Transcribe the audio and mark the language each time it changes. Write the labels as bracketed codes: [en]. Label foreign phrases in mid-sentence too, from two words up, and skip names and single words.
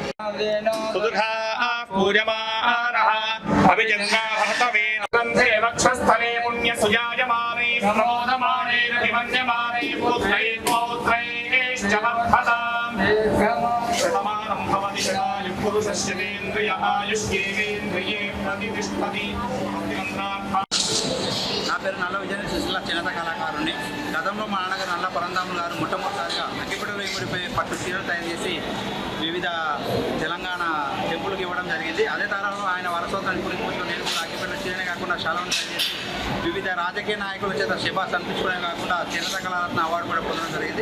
[sa] पूजमानः अभिजङ्गा भरतवेन गन्धे वक्षस्थले पुण्यसुजायमाने प्रमोदमाने अभिमन्यमाने पुत्रैः पौत्रैश्च वर्धताम् शतमानं भवति शतायुः पुरुषस्य वेन्द्रिय आयुष्येवेन्द्रिये प्रतिष्ठति [te] నా పేరు నల్ల విజయ సుశీల చేనేత కళాకారుని. గతంలో మా నాన్నగారు నల్ల పరంధాములు గారు మొట్టమొదటిసారిగా అగ్గిపెట్టెలో ఇమిడిపోయి పట్టు చీరలు తయారు చేసి వివిధ తెలంగాణ టెంపుల్కి ఇవ్వడం జరిగింది. అదే తరంలో ఆయన వారసత్వాన్ని గురించి నేను కూడా అగ్గిపెట్టెల చీరనే కాకుండా శాలను తయారు చేసి వివిధ రాజకీయ నాయకుల చేత శభాస్ అనిపించుకోవడమే కాకుండా చేనేత కళారత్న అవార్డు కూడా పొందడం జరిగింది.